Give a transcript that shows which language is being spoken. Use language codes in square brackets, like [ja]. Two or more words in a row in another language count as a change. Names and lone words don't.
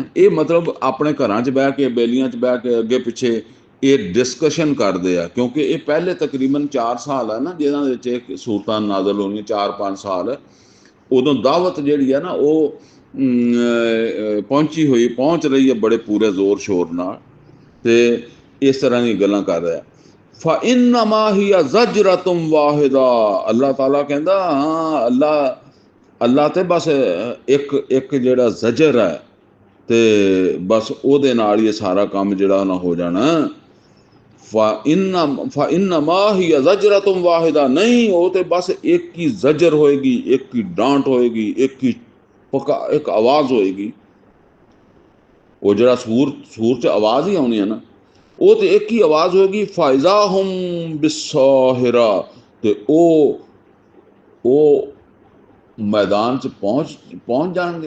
[pa] ਇਹ ਮਤਲਬ ਆਪਣੇ ਘਰਾਂ 'ਚ ਬਹਿ ਕੇ, ਬੇਲੀਆਂ 'ਚ ਬਹਿ ਕੇ ਅੱਗੇ ਪਿੱਛੇ ਇਹ ਡਿਸਕਸ਼ਨ ਕਰਦੇ ਆ, ਕਿਉਂਕਿ ਇਹ ਪਹਿਲੇ ਤਕਰੀਬਨ 4 ਸਾਲ ਹੈ ਨਾ ਜਿਹਨਾਂ ਦੇ ਵਿੱਚ ਇਹ ਸੂਰਤਾਂ ਨਾਜ਼ਲ ਹੋਣੀਆਂ, 4-5 ਸਾਲ। ਉਦੋਂ ਦਾਵਤ ਜਿਹੜੀ ਹੈ ਨਾ ਉਹ ਪਹੁੰਚ ਰਹੀ ਹੈ ਬੜੇ ਪੂਰੇ ਜ਼ੋਰ ਸ਼ੋਰ ਨਾਲ, ਤੇ ਇਸ ਤਰ੍ਹਾਂ ਦੀ ਗੱਲਾਂ ਕਰ ਰਿਹਾ। [ar] فَإِنَّمَا هِيَ زَجْرَةٌ وَاحِدَةٌ, [pa] ਅੱਲਾਹ ਤਾਲਾ ਕਹਿੰਦਾ ਹਾਂ ਅੱਲਾ ਤੇ ਬਸ ਇੱਕ ਜਿਹੜਾ ਜ਼ਜਰ ਹੈ ਤੇ ਬਸ ਉਹਦੇ ਨਾਲ ਹੀ ਸਾਰਾ ਕੰਮ ਜਿਹੜਾ ਨਾ ਹੋ ਜਾਣਾ। [ar] فَإِنَّمَا هِيَ زَجْرَةٌ وَاحِدَةٌ, [pa] ਨਹੀਂ ਉਹ ਤੇ ਬਸ ਇੱਕ ਹੀ ਜ਼ਜਰ ਹੋਏਗੀ, ਇੱਕ ਹੀ ਡਾਂਟ ਹੋਏਗੀ, ਇੱਕ ਆਵਾਜ਼ ਹੋਏਗੀ। ਉਹ ਜਿਹੜਾ ਸੂਰ 'ਚ ਆਵਾਜ਼ ਹੀ ਆਉਣੀ ਹੈ ਨਾ, ਉਹ ਤੇ ਇੱਕ ਹੀ ਆਵਾਜ਼ ਹੋਏਗੀ। [ar] فإذا هم بالساهرة, [pa] ਤੇ ਉਹ ਮੈਦਾਨ 'ਚ ਪਹੁੰਚ ਜਾਣਗੇ।